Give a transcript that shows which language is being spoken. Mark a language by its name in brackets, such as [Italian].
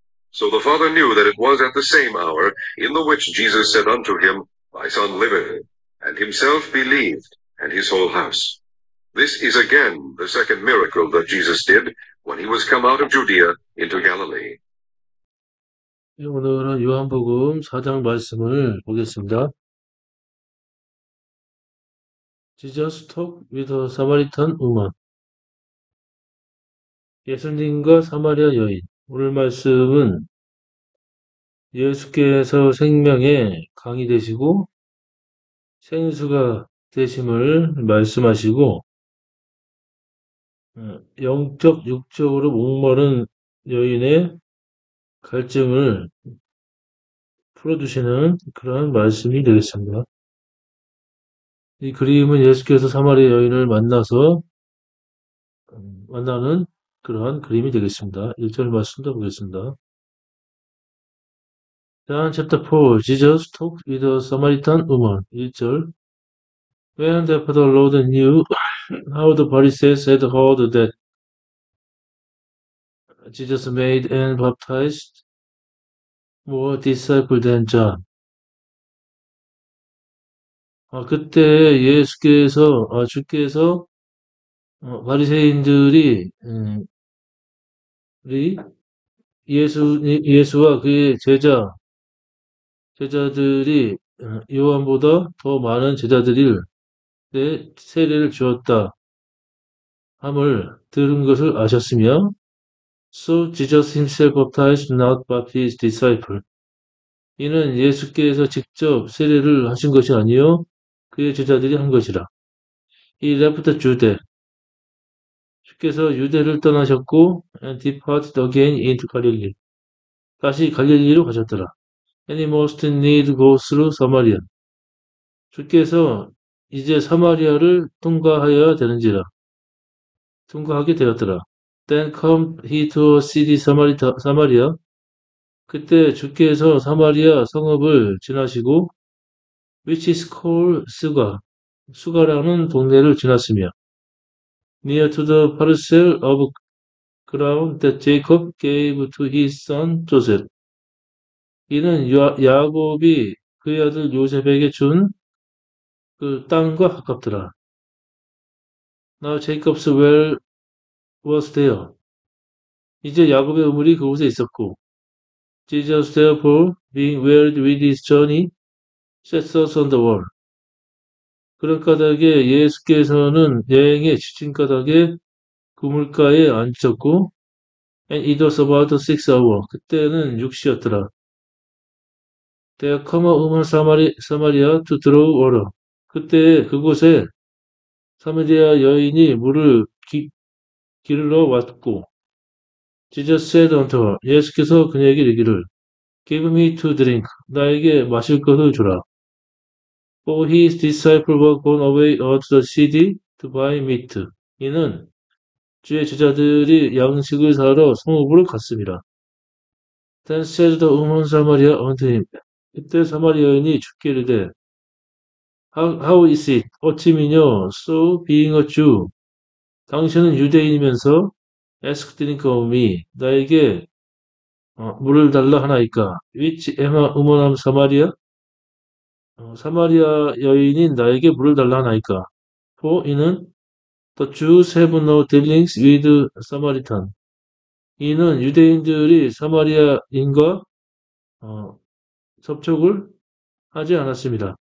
[English] So the father knew that it was at the same hour in the which Jesus said unto him, Thy son liveth, and himself believed, and his whole house. This is again the second miracle that Jesus did when he was come out of Judea into Galilee. [Korean] 오늘은 요한복음 4장 말씀을 보겠습니다. [English] Jesus talked with a Samaritan woman. [Korean] 예수님과 사마리아 여인. 오늘 말씀은 예수께서 생명의 강이 되시고 생수가 되심을 말씀하시고 영적, 육적으로 목마른 여인의 갈증을 풀어주시는 그러한 말씀이 되겠습니다. 이 그림은 예수께서 사마리아 여인을 만나서 만나는 그러한 그림이 되겠습니다. 1절 말씀도 보겠습니다. [English] John chapter 4, Jesus talked with a Samaritan woman. [Korean] 1절. [English] When therefore the Lord knew how the Pharisees had heard that Jesus made and baptized more disciples than John. [Korean] 그때 주께서 바리새인들이 예수와 그의 제자들이 요한보다 더 많은 제자들이 세례를 주었다 함을 들은 것을 아셨으며 [English] So Jesus himself baptized not but his disciple. [Korean] 이는 예수께서 직접 세례를 하신 것이 아니요 그의 제자들이 한 것이라. [English] He left Judea. [Korean] 주께서 유대를 떠나셨고 [English] and departed again into Galilee. [Korean] 다시 갈릴리로 가셨더라. [English] And he must need go through Samaria. [Korean] 주께서 이제 사마리아를 통과하게 되었더라. [English] Then come he to a city Samaria. [Korean] 그때 주께서 사마리아 성읍을 지나시고 [English] which is called [Korean] 수가라는 동네를 지났으며 [English] near to the parcel of ground that Jacob gave to his son Joseph. [Korean] 이는 야곱이 그의 아들 요셉에게 준 그 땅과 가깝더라. [English] Now Jacob's well was there. [Korean] 이제 야곱의 우물이 그곳에 있었고 [English] Jesus therefore being wearied with his journey set us on the wall. [Korean] 그런 까닭에 예수께서는 여행에 지친 까닭에 그물가에 앉으셨고 [English] and it was about 6 hours. [Korean] 그때는 6시였더라. [English] There come a woman Samaria to draw water. [Korean] 그때 그곳에 사마리아 여인이 물을 길러 왔고 [English] Jesus said unto her. [Korean] 예수께서 그녀에게 이르기를 [English] Give me to drink. [Korean] 나에게 마실 것을 주라. [English] For his disciples were gone away out to the city to buy meat. [Korean] 이는 주의 제자들이 양식을 사러 성읍으로 갔습니다. [English] Then said the woman Samaria unto him. [Korean] 그때 사마리아 여인이 주께 이르되 [English] How is it? [Korean] 어찌미뇨? [English] So being a Jew. [Korean] 당신은 유대인이면서 [English] ask drink of me. [Korean] 나에게 물을 달라 하나이까? [English] Which am a woman of Samaria? [Korean] 사마리아 여인인 나에게 물을 달라 하나이까? For 이는 [English] The Jews have no dealings with Samaritan. [Korean] 이는 유대인들이 사마리아인과 접촉을 하지 않았습니다.